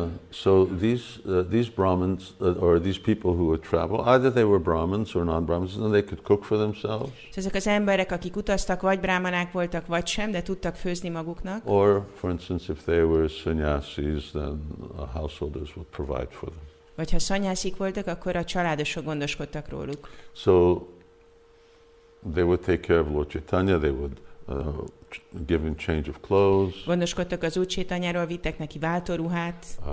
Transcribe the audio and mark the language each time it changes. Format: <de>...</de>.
<en>So these Brahmins or these people who would travel, either they were Brahmins or non-Brahmins, and they could cook for themselves.</en> <hu>So ezek az emberek, akik utaztak, vagy brámanák voltak, vagy sem, de tudtak főzni maguknak.</hu> <en>Or, for instance, if they were sannyasis, then householders would provide for them.</en> <hu>Vagy ha szanyászik voltak, akkor a családosok gondoskodtak róluk.</hu> <en>So they would take care of Lord Caitanya, they would give him change of clothes.</en> <hu>Gondoskodtak az Úr Caitanyáról, vittek neki váltóruhát.</hu>